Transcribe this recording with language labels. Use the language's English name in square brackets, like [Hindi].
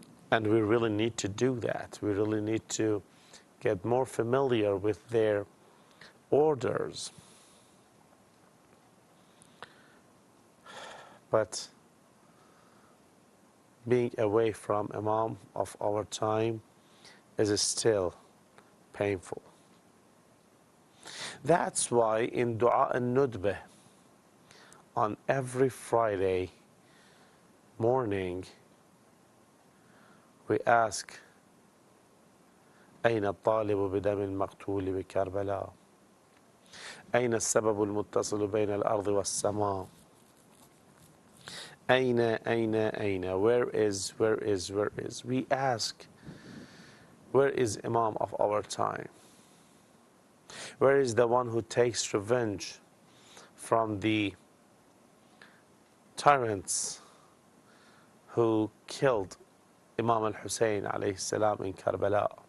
[English] And we really need to do that. We really need to get more familiar with their orders. But being away from Imam of our time is still painful. That's why in Dua al-Nudbah, on every Friday morning, we ask, [Arabic] أين الطالب بدم المقتول بكربلاء؟ أين السبب المتصل بين الأرض والسماء؟ أين? [English] Where is? We ask, where is Imam of our time? Where is the one who takes revenge from the tyrants who killed Imam Hussein alayhi salam in Karbala?